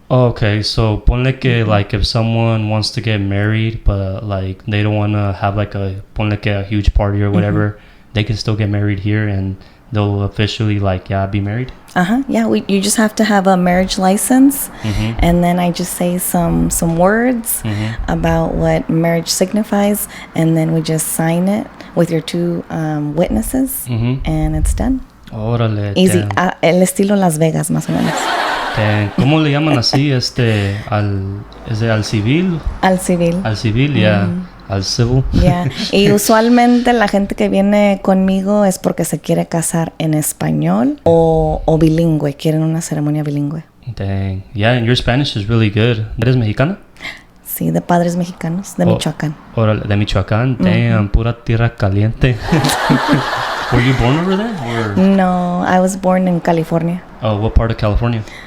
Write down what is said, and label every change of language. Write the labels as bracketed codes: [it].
[en] Oh, okay, so [es] ponle que [en] like if someone wants to get married, but like they don't want to have like ponle que a huge party or whatever, they can still get married here and they'll officially like be married. Yeah, you just have to have a marriage license, and then I just say some words about what marriage signifies, and then we just sign it with your two witnesses, and it's done. [es] Órale. [en] Easy. [es] El estilo Las Vegas, más o menos. ¿Cómo le llaman así al civil? Al civil. Al civil, [en] yeah. [es] Al civil. [en] Yeah. [es] Y usualmente la gente que viene conmigo es porque se quiere casar en español o bilingüe, quieren una ceremonia bilingüe. [en] Dang. Yeah, and your Spanish is really good. [es] ¿Eres mexicana? Sí, de padres mexicanos, de Michoacán. Órale, de Michoacán. [en] Damn, [es] pura tierra caliente. [en] Were you born over there? Or? No, I was born in California. Oh, what part of California?